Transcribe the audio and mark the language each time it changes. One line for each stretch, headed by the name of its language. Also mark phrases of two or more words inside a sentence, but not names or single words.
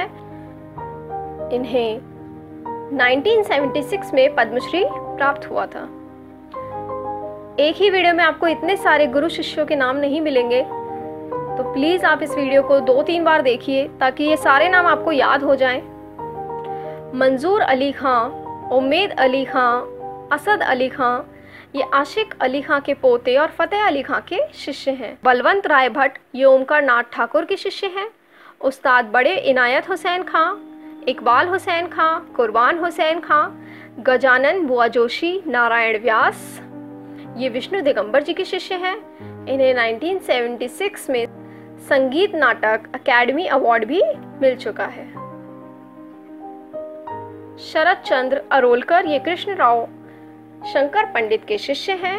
Hindi: इन्हें 1976 में पद्मश्री प्राप्त हुआ था। एक ही वीडियो में आपको इतने सारे गुरु शिष्यों के नाम नहीं मिलेंगे, तो प्लीज़ आप इस वीडियो को 2-3 बार देखिए ताकि ये सारे नाम आपको याद हो जाएं। मंजूर अली खां, उम्मेद अली खां, असद अली खां, ये आशिक अली खां के पोते और फतेह अली खां के शिष्य हैं। बलवंत राय भट्ट, ये ओमकारनाथ ठाकुर के शिष्य हैं। उस्ताद बड़े इनायत हुसैन खां, इकबाल हुसैन खां, कुर्बान हुसैन खां, गजानन बुआ जोशी, नारायण व्यास, ये विष्णु दिगंबर जी के शिष्य हैं। इन्हें 1976 में संगीत नाटक अकेडमी अवार्ड भी मिल चुका है। शरद चंद्र अरोलकर, ये कृष्ण राव शंकर पंडित के शिष्य हैं।